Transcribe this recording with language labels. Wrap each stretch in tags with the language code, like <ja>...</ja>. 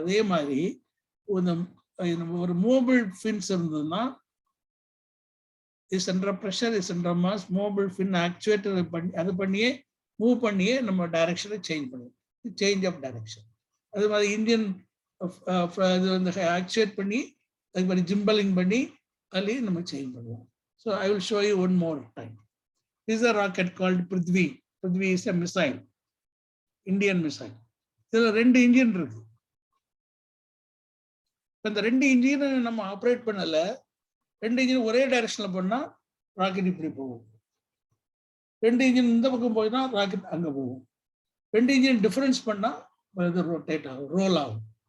<ta>அதே மாதிரி ஒரு மூவபிள் ஃபின்ஸ் இருந்ததுன்னா centre of pressure, centre of mass, movable fin actuator பண்ணி அது பண்ணியே மூவ் பண்ணியே நம்ம டைரக்ஷனை சேஞ்ச் பண்ணுவோம். Change of direction. அது மாதிரி இன்ஜின் அது வந்து ஆக்சுவேட் பண்ணி அது மாதிரி ஜிம்பலிங் பண்ணி அதுலேயும் நம்ம சேஞ்ச் பண்ணுவோம்.</ta> <en>So I will show you one more time. This is a rocket called Prithvi. Prithvi is a missile, Indian missile.</en> <ta>இதுல 2 இன்ஜின் இருக்கு. இந்த 2 இன்ஜினை நம்ம ஆப்ரேட் பண்ணல, 2 இன்ஜின் ஒரே டைரக்ஷன்ல பண்ணா ராக்கெட் இப்படி போகும். 2 இன்ஜின் இந்த பக்கம் போயினா ராக்கெட் அங்க போகும். 2 இன்ஜின் டிஃபரன்ஸ் பண்ணா இது ரொட்டேட் ஆகும், ரோல் ஆகும்.</ta>